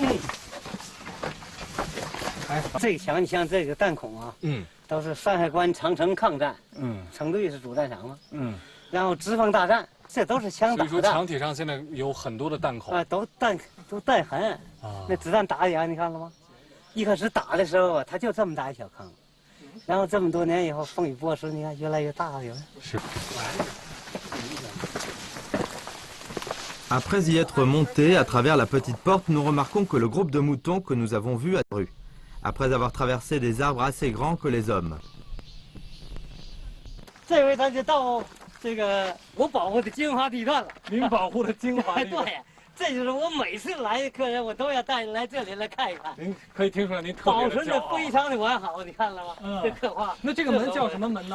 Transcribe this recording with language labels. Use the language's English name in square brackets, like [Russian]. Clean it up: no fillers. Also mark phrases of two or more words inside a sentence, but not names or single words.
[Chinese] 这墙你像这个弹孔啊，都是山海关长城抗战，成都是主战场嘛，然后直奉大战，这都是枪打的。所以说墙体上现在有很多的弹孔都弹痕那子弹打的样你看了吗？一开始打的时候啊，它就这么大一小坑，然后这么多年以后，风雨剥蚀，你看越来越大了。是。 [French] Après y être monté à travers la petite porte, nous remarquons que le groupe de moutons que nous avons vu a disparu, après avoir traversé des arbres assez grands que les hommes. [Chinese] 这回咱就到这个我保护的金华地段了。您保护的金华地段。对，这就是我每次来的客人，我都要带来这里来看一看。您可以听出来，您特别保存的非常的完好，你看了吗？这刻画。那这个门叫什么门呢？